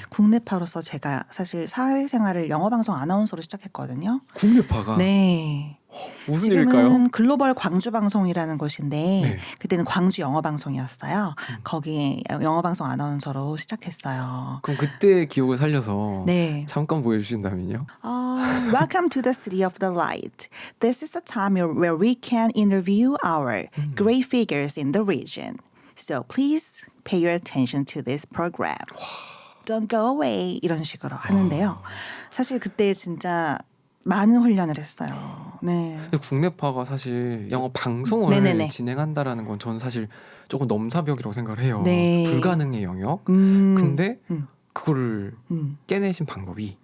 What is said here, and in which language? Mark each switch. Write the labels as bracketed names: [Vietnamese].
[Korean] 국내파로서 제가 사실 사회생활을 영어방송 아나운서로 시작했거든요. 국내파가 네. 무슨 지금은 일일까요? 글로벌 광주 방송이라는 곳인데 네. 그때는 광주 영어 방송이었어요. 거기 영어 방송 아나운서로 시작했어요. 그럼 그때 기억을 살려서 네. 잠깐 보여주신다면요? [English] Welcome to the City of the Light. This is a time where we can interview our great figures in the region. So please pay your attention to this program. Don't go away. [Korean] 이런 식으로 하는데요. 사실 그때 진짜 많은 훈련을 했어요. 네. 근데 국내파가 사실 영어 방송을 네네네. 진행한다라는 건 저는 사실 조금 넘사벽이라고 생각을 해요. 네. 불가능의 영역. 근데 음. 그거를 깨내신 방법이